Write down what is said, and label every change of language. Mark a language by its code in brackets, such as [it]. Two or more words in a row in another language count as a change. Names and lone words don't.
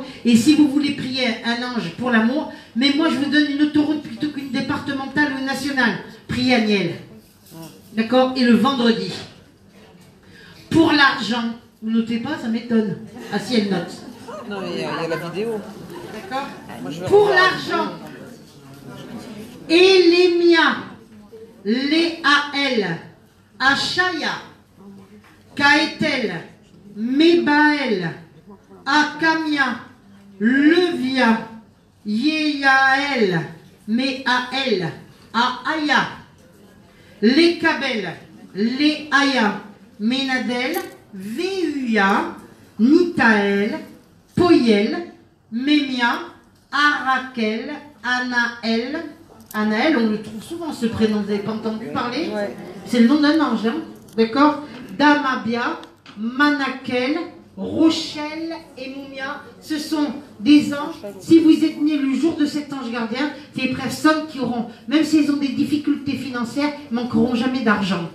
[fr] Et si vous voulez prier un ange pour l'amour, mais moi je vous donne une autoroute plutôt qu'une départementale ou une nationale. Priez Aniel. D'accord? Et le vendredi. Pour l'argent, vous notez pas, ça m'étonne. Ah si, elle note. Non, mais il y a la vidéo. D'accord? Pour l'argent, Elémia, Léaël, Achaya, Kaétel, Mébaël, Akamia, Levia, Yéaël, Méaël, Aaya, Lékabel, Léaya, Ménadel, Véuia, Nitaël, Poyel, Mémia, Arakel, Anaël. Anaël, on le trouve souvent ce prénom, vous n'avez pas entendu parler? Ouais. C'est le nom d'un ange, hein? D'accord? Damabia, Manakel, Rochelle et Moumia, ce sont des anges. Si vous êtes nés le jour de cet ange gardien, c'est des personnes qui auront, même s'ils ont des difficultés financières, manqueront jamais d'argent.